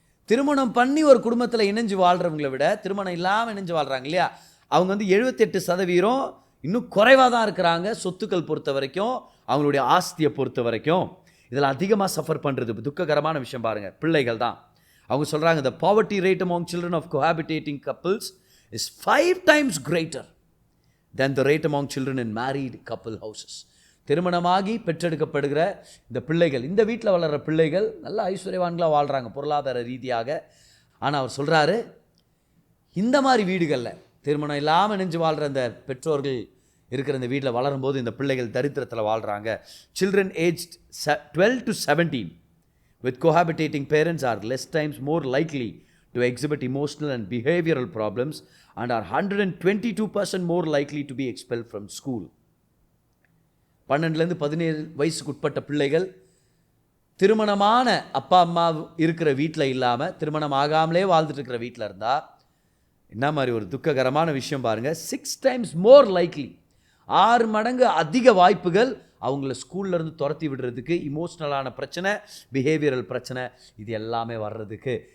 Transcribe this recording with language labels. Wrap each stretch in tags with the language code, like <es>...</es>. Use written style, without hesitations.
<ta>திருமணம் பண்ணி ஒரு குடும்பத்தில் இணைஞ்சு வாழ்கிறவங்களை விட திருமணம் இல்லாமல் இணைஞ்சு வாழ்கிறாங்க இல்லையா, அவங்க வந்து 78% இன்னும் குறைவாக தான் இருக்கிறாங்க. சொத்துக்கள் பொறுத்த வரைக்கும், அவங்களுடைய ஆஸ்தியை பொறுத்த வரைக்கும். இதில் அதிகமாக சஃபர் பண்ணுறது துக்ககரமான விஷயம் பாருங்கள், பிள்ளைகள் தான். அவங்க சொல்கிறாங்க,</ta> <en>the poverty rate among children of cohabitating couples is 5 times greater than the rate among children in married couple houses.</en> <ta>திருமணமாகி பெற்றெடுக்கப்படுகிற இந்த பிள்ளைகள், இந்த வீட்டில் வளர்கிற பிள்ளைகள் நல்ல ஐஸ்வர்யவான்களாக வாழ்கிறாங்க பொருளாதார ரீதியாக. ஆனால் அவர் சொல்கிறாரு, இந்த மாதிரி வீடுகளில் திருமணம் இல்லாமல் இணைஞ்சு வாழ்கிற இந்த பெற்றோர்கள் இருக்கிற இந்த வீட்டில் வளரும்போது இந்த பிள்ளைகள் தரித்திரத்தில் வாழ்கிறாங்க.</ta> <en>Children aged 12 to 17 with cohabitating parents are less times more likely to exhibit emotional and behavioral problems and are 122% more likely to be expelled from school.</en> <ta>12 to 17 வயசுக்கு உட்பட்ட பிள்ளைகள் திருமணமான அப்பா அம்மா இருக்கிற வீட்டில் இல்லாமல் திருமணம் ஆகாமலே வாழ்ந்துட்டு இருக்கிற வீட்டில் இருந்தால் என்ன மாதிரி ஒரு துக்ககரமான விஷயம் பாருங்கள்.</ta> <en>6 times more likely,</en> <ta>6 மடங்கு அதிக வாய்ப்புகள் அவங்கள ஸ்கூல்லேருந்து துரத்தி விடுறதுக்கு, இமோஷ்னலான பிரச்சனை, பிஹேவியரல் பிரச்சனை, இது எல்லாமே வர்றதுக்கு.</ta>